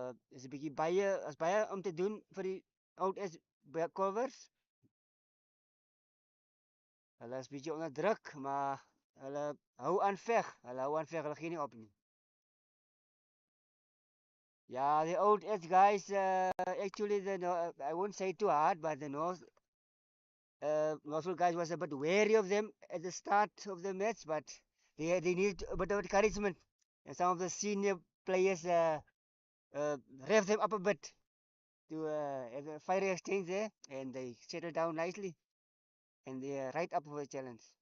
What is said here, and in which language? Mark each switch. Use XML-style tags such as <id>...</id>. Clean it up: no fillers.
<af>Is 'n bietjie baie om te doen vir die oud is Colvers. Hulle is bietjie onder druk, maar hulle hou aan veg. Hulle gee nie op nie.</af> <en>Yeah, the old age guys, actually, I won't say too hard, but the Northville guys was a bit wary of them at the start of the match, but they need a bit of encouragement. And some of the senior players rev them up a bit to have a fiery exchange there, and they settle down nicely, and they are right up for the challenge.</en>